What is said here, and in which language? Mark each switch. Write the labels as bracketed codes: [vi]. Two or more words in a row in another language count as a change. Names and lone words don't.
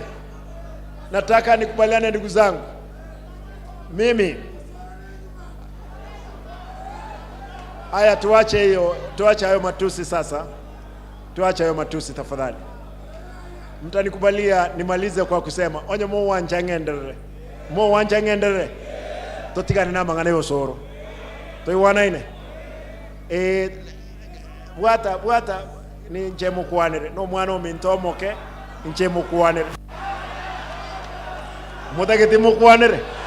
[sw] Nataka nikubaliane ndugu zangu. Mimi haya, tuache hayo matusi sasa. Tuache hayo matusi tafadhali. Mtanikubalia nimalize kwa kusema [guz] onye mo wanja ngendere totigane na mangane Osoro toiwana ine bwata ni njemu kwanere no mwana omintomoke njemu kwanere mudageti mukwanere